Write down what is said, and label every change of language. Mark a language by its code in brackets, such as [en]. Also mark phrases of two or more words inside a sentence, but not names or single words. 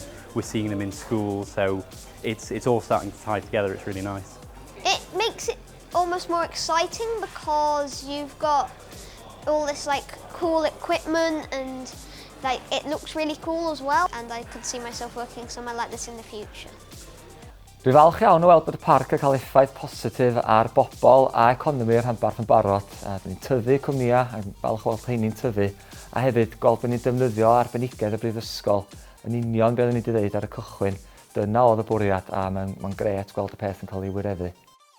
[en] We're seeing them in schools, so it's all starting to tie together. It's really nice. It makes it almost more exciting because you've got all this cool equipment and it looks really cool as well, and I could see myself working somewhere like this in the future. [cy] Dwi'n falch iawn o weld bod y parc yn cael effaith positif ar bobl a economi'r rhanbarth yn barod. Dwi'n tyfu cwmnïau a falch o weld rheini'n tyfu, a hefyd gweld bod ni'n defnyddio arbenigedd y brifysgol yn union beth o'n i wedi dweud ar y cychwyn. Dyna oedd y bwriad a mae'n gret gweld y peth yn cael ei wireddu.